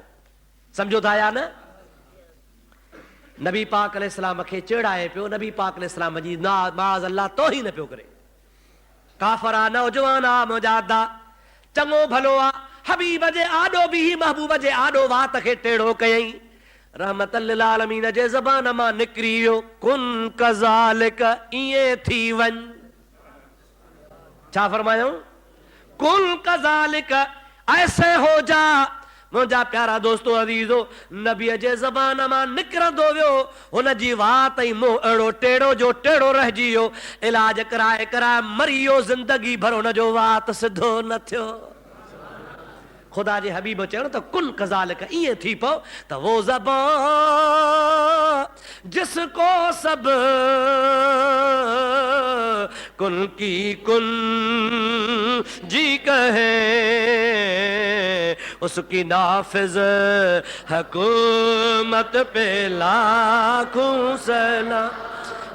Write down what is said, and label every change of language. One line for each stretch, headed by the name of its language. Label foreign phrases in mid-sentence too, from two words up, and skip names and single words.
Sindhi: सम्झो था या न? नबी पाक अलैहिस्सलाम खे चेड़ाए पियो, नबी पाक अलैहिस्सलाम जी
Arabic: معاذ الله
Sindhi: तौहीन पियो करे। काफ़र आ, नौजवान आ, मुजादा, चङो भलो आ। हबीब जे आॾो बि महबूब जे आॾो वात खे टेढ़ो कयईं।
Arabic: رحمة للعالمين
Sindhi: जे ज़बान मां निकिरी वियो
Arabic: كن كذلك,
Sindhi: ईअं थी वञ। छा फरमायूं?
Arabic: كن كذلك,
Hindi: ऐसे हो जा।
Sindhi: मुंहिंजा प्यारा दोस्तो अज़ीज़ो, नबीअ जे ज़बान मां निकिरंदो वियो, हुन जी वात ऐं मुंहुं अहिड़ो टेढ़ो जो टेढ़ो रहिजी वियो। इलाज कराए कराए मरी वियो, ज़िंदगी भर हुन जो वात सिधो न थियो। ख़ुदा जे हबीब चवण त
Arabic: كن كذلك,
Sindhi: ईअं थी पओ त
Hindi: वो ज़बान जिसको सब कुन की कुन जी कहे, उसकी नाफिज हुकूमत पे लाखों सलाम।